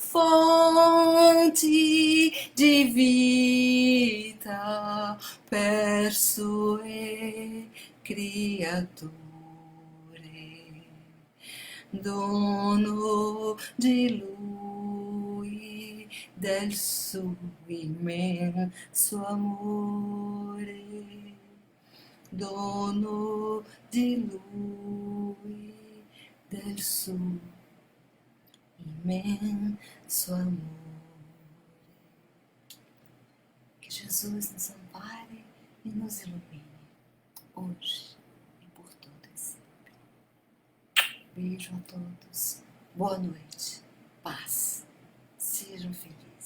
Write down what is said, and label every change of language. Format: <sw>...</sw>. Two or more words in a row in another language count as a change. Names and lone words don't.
<it>fonti di vita per sue creature, dono di lui, del suo immenso amore, dono di lui, del suo immenso amore.</it> <pt>Que Jesus nos ampare e nos ilumine, hoje e por todo e sempre. Beijo a todos, boa noite, paz, sejam felizes.</pt>